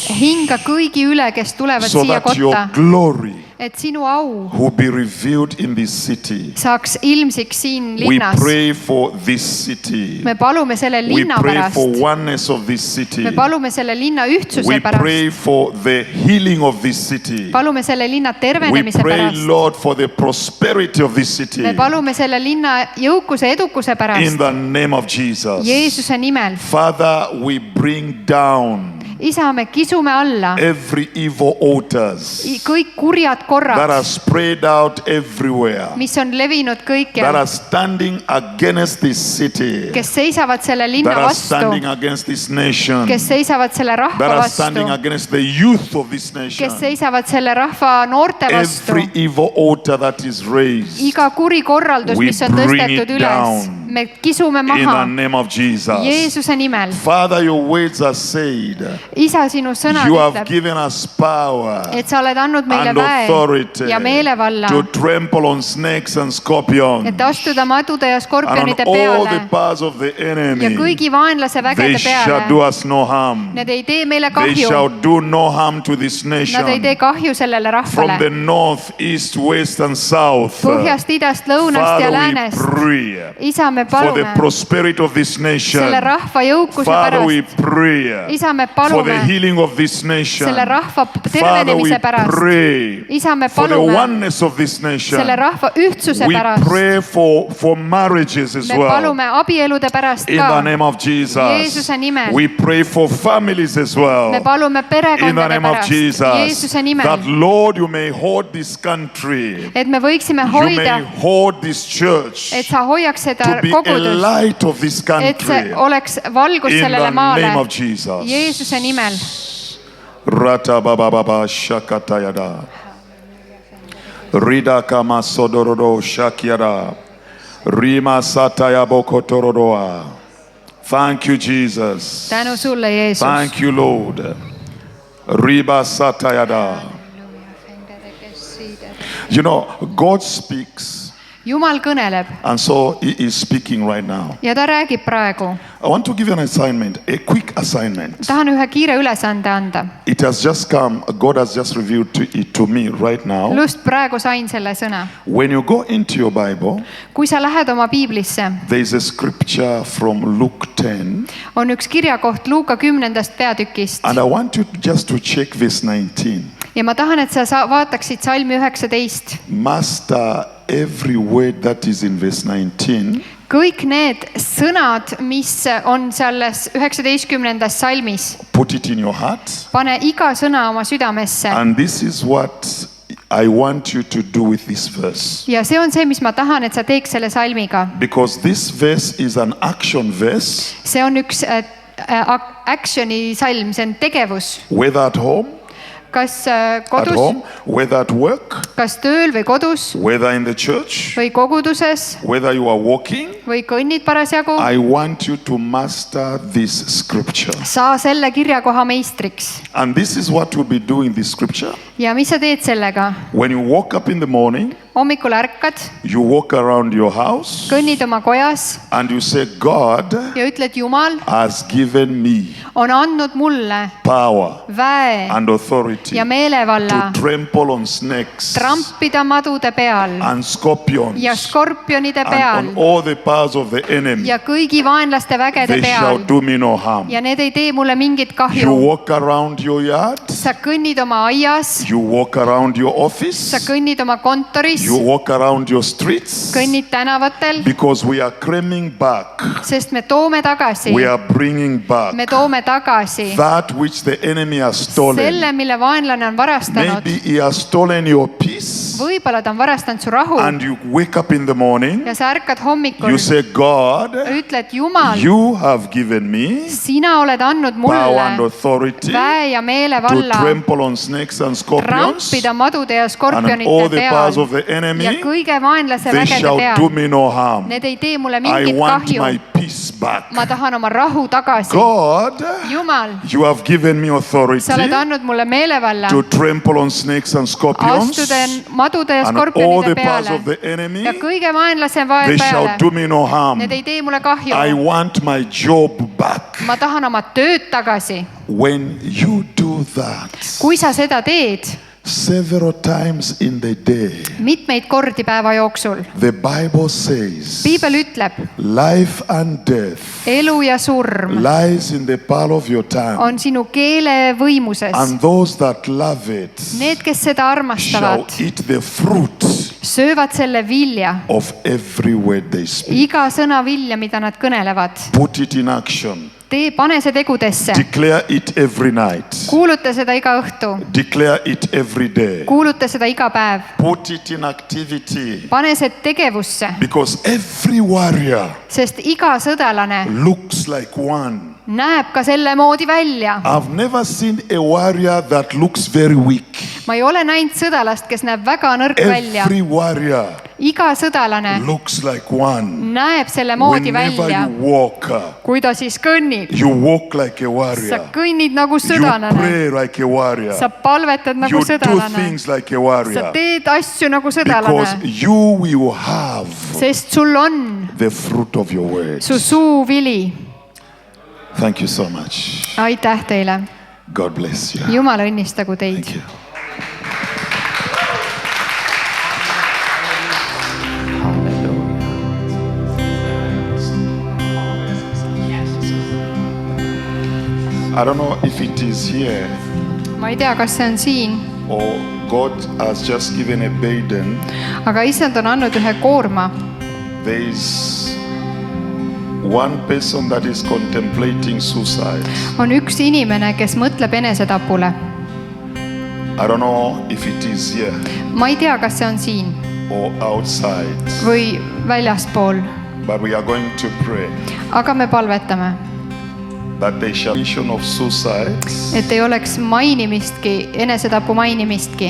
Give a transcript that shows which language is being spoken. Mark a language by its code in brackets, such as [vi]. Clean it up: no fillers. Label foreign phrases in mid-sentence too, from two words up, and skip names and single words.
[et] Hinga kõigi üle, kes tulevad [en] So [et] siia [en] that your [et] kotta. [en] glory [et] Et sinu au [en] will be revealed in this city. [et] saaks ilmsiks siin [en] We [et] linnas. [en] pray for this city. [et] Me palume selle [en] We [et] linna [en] pray [et] pärast. [en] for oneness of this city. [et] Me palume selle linna ühtsuse [en] We [et] pärast. [en] pray for the healing of this city. [et] Palume selle linna [en] We [et] tervenemise [en] pray, [et] pärast. [en] Lord, for the prosperity of this city. [et] Me palume selle linna jõukuse edukuse [en] In [et] pärast. [en] the name of Jesus. [et] Jeesuse nimel. [en] Father, we bring down [et] Isa, me kisume alla [en] every evil altars [et] kõik kurjad [en] that [et] korrad, [en] are spread out everywhere, [et] mis on levinud [en] that [et] kõikjal, [en] are standing against this city, [et] kes seisavad selle linna [en] that are [et] vastu, [en] standing against this nation, [et] kes seisavad selle rahva [en] that are [et] vastu, [en] standing against the youth of this nation. [et] kes seisavad selle rahva noorte vastu. [en] Every evil altar that is raised [et] Iga kuri korraldus, [en] We [et] mis on [en] bring [et] tõstetud [en] it [et] üles, [en] down. [et] me kisume [en] in the [et] maha [en] name of Jesus. [et] Jeesuse nimel. [en] Father, your words are said. [et] Isa, sinu sõnad [en] You have [et] ütleb, [en] given us power [et] et sa oled andnud meile [en] and [et] väe [en] authority [et] ja meelevalla, [en] to trample on snakes and scorpions [et] et astuda madude ja [en] and on [et] skorpionide [en] all the [et] peale [en] powers of the [et] ja [en] enemy. [et] kõigi vaenlase [en] They [et] vägede [en] shall do [et] peale. [en] us no harm. [et] Need ei tee meile [en] They [et] kahju, [en] shall do no harm to this [et] nad ei [en] nation. [et] tee kahju sellele [en] From the [et] rahvale. [en] north, east, west and south. [et] Põhjast, idast, lõunast ja [en] Father, we [et] läänest. [en] pray [et] Isa, me [en] for the [et] palume [en] prosperity of this nation. [et] selle rahva jõukuse [en] Father, we [et] pärast. [en] pray [et] Isa, me [en] for the [et] palume [en] healing of this nation. [et] selle rahva [en] Father, we [et] tervenemise pärast. [en] pray [et] Isa, me [en] for the [et] palume [en] oneness of this nation. [et] selle rahva ühtsuse [en] We [et] pärast. [en] pray for marriages as [et] Me [en] well. [et] palume abielude pärast [en] In the [et] ka. [en] name of Jesus. [et] Jeesuse nimel. [en] We pray for families as well. [et] Me palume [en] In the [et] perekondade [en] name of [et] pärast. [en] Jesus. [et] Jeesuse nimel. [en] That Lord, you may hold this country. [et] Et me võiksime [en] You [et] hoida, [en] may hold this church [et] et sa hoiaks seda [en] to be a [et] kogudust, [en] light of this [et] et [en] country. [et] see oleks valgus [en] In [et] sellele [en] the [et] maale. [en] name of Jesus. [et] Jeesuse nimel. Rata baba baba shakatayada. Rida kama sodorodo shakiada. Rima sataya bokotorodoa. [en] Thank you, Jesus. [et] Tänu sulle, Jeesus. [en] Thank you, Lord. Riba satayada. You know, God speaks, [et] Jumal kõneleb [en] and so He is speaking right now. [et] ja ta räägib praegu. [en] I want to give you an assignment, a quick assignment. [et] Tahan ühe kiire ülesande anda. [en] It has just come, God has just revealed it to me right now. [et] Just praegu sain selle sõna. [en] When you go into your Bible, [et] Kui sa lähed oma piiblisse, [en] there is a scripture from Luke 10, [et] on üks kirjakoht Luuka 10. peatükist [en] and I want you just to check verse 19. [et] ja ma tahan, et sa vaataksid salmi 19. [en] Master every word that is in verse 19 [et] kõik need sõnad, mis on selles 19. salmis, [en] put it in your heart. [et] pane iga sõna oma südamesse. [en] And this is what I want you to do with this verse. [et] Ja see on see, mis ma tahan, et sa teeks selle salmiga. [en] Because this verse is an action verse. [et] See on üks actioni salm, see on tegevus. [en] Whether at home, [et] Kas [en] at [et] kodus, [en] home, whether at work, [et] kas tööl või kodus [en] whether in the church, [et] või koguduses [en] whether you are walking, [et] või kõnnid parasjagu, [en] I want you to master this scripture. [et] saa selle kirjakoha meistriks. [en] And this is what we'll be doing this scripture. [et] Ja mis sa teed sellega? [en] When you wake up in the morning, [et] Hommikul ärkad, [en] you walk around your house [et] kõnnid oma kojas [en] and you say, God [et] ja ütled, Jumal [en] has given me [et] on andnud mulle [en] power [et] väe [en] and authority [et] ja meelevalla [en] to trample on snakes [et] trampida madude peal [en] and scorpions [et] ja skorpionide [en] and [et] peal [en] on all the powers of the enemy. [et] ja kõigi vaenlaste vägede [en] They shall [et] peal [en] do me no harm. [et] ja need ei tee mulle mingit [en] You [et] kahju. [en] walk around your yard, [et] Sa kõnnid oma aias, [en] you walk around your [et] sa [en] office, [et] kõnnid oma kontoris, [en] you walk around your streets, [et] kõnnid tänavatel, [en] because we are claiming back, [et] sest me toome tagasi, [en] we are bringing back [et] me toome tagasi [en] that which the enemy has stolen. [et] selle, mille vaenlane on varastanud. [en] Maybe he has stolen your peace, [et] Võib-olla ta on varastanud su rahu [en] and you wake up in the morning, [et] ja sa ärkad hommikul, [en] you say, God, [et] ütled, Jumal, [en] you have given me [et] sina oled andnud [en] power and [et] mulle [en] authority [et] väe ja [en] to [et] meelevalla [en] trample on snakes and scorpions [et] trampida madude ja [en] and on all [et] skorpionite [en] the powers [et] peal [en] of the enemy. [et] ja kõige vaenlase [en] They [et] vägede [en] shall do [et] peal. [en] me no harm. [et] Need ei tee mulle [en] I [et] mingit [en] want [et] kahju. [en] my peace back. [et] Ma tahan oma rahu tagasi. [en] God, [et] Jumal, [en] you have given me authority [et] sa oled andnud mulle meelevalla [en] to trample on snakes and scorpions [et] astuda madude ja [en] and on all [et] skorpionide [en] the powers [et] peale [en] of the enemy. [et] ja kõige vaenlase [en] They shall [et] peale. [en] do me no harm. [et] Need ei tee mulle kahju. [en] I want my job back. [et] Ma tahan oma tööd tagasi. [en] When you do that [et] Kui sa seda teed [en] several times in the day, [et] mitmeid kordi päeva jooksul, [en] the Bible says [et] piibel ütleb, [en] life and death [et] elu ja surm [en] lies in the power of your tongue, [et] on sinu keele võimuses. [en] and those that love it [et] Need, kes seda [en] shall [et] armastavad, [en] eat the fruit [et] söövad selle vilja, [en] of every word they speak. [et] iga sõna vilja, mida nad kõnelevad. [en] Put it in action. [et] Pane see tegudesse. [en] Declare it every night. [et] Kuuluta seda iga õhtu. [en] Declare it every day. [et] Kuuluta seda iga päev. [en] Put it in activity. [et] Pane see tegevusse, [en] Because every warrior [et] sest iga sõdalane [en] looks like one. [et] näeb ka selle moodi välja. [en] I've never seen a warrior that looks very weak. [et] Ma ei ole näinud sõdalast, kes näeb väga nõrk välja. [en] Every warrior [et] Iga sõdalane [en] looks like one. [et] näeb selle moodi [en] Whenever [et] välja. [en] you walk, [et] Kui ta siis kõnnib, [en] you walk like a [et] sa [en] warrior. [et] kõnnid nagu [en] You [et] sõdalane. [en] pray like a warrior. [et] Sa palvetad nagu [en] You do [et] sõdalane. [en] things like a [et] Sa [en] warrior. [et] teed asju nagu [en] Because [et] sõdalane, [en] you will have [et] sest sul on [en] the fruit of your words. [et] su suu vili. [en] Thank you so much. [et] Aitäh teile. [en] God bless you. [et] Jumal õnnistagu teid. [en] Thank you. I don't know if it is here [et] Ma ei tea, kas see on siin, [en] or God has just given a burden. [et] aga issand on andnud ühe koorma. [en] There is one person that is contemplating suicide. [et] On üks inimene, kes mõtleb enesetapule. [en] I don't know if it is here [et] Ma ei tea, kas see on siin [en] or outside, [et] või väljaspool, [en] but we are going to pray [et] aga me palvetame, [en] that there shall be vision of suicide [et] et ei oleks mainimistki, enesetapu mainimistki.